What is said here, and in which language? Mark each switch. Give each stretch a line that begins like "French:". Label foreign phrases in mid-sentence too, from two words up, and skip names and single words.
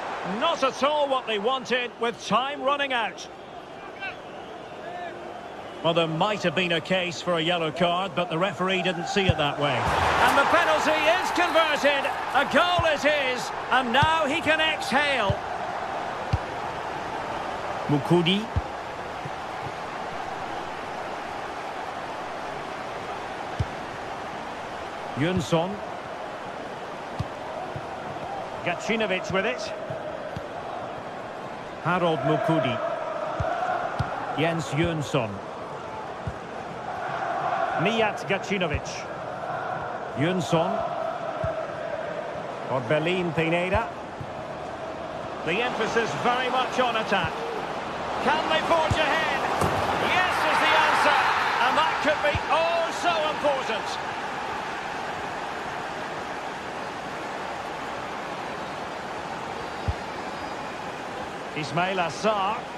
English: Not at all what they wanted with time running out. Well, there might have been a case for a yellow card, but the referee didn't see it that way. And the penalty is converted. A goal it is. And now he can exhale. Mukudi. Jönsson. Gacinovic with it. Harold Mukudi. Jens Jönsson. Mijat Gacinovic. Jönsson. Orbelin Pineda. The emphasis very much on attack. Can they forge ahead? Yes is the answer. And that could be oh so important. Ismail Assar.